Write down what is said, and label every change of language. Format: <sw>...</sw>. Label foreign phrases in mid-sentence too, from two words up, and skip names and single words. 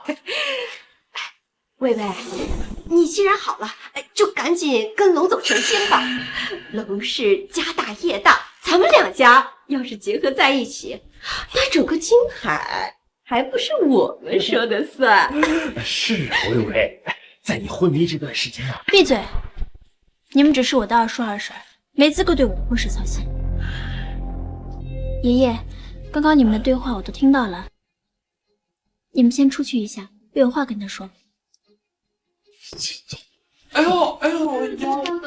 <zh>薇薇，你既然好了，就趕緊跟龍總成親吧。龍氏家大業大，咱們兩家要是結合在一起，那整個京海還不是我們說的算？是啊，薇薇，在你昏迷這段時間啊。閉嘴！你們只是我的二叔二嬸，沒資格對我的婚事操心。爺爺，剛剛你們的對話我都聽到了，你們先出去一下，我有話跟他說。哎呦，腰！</zh>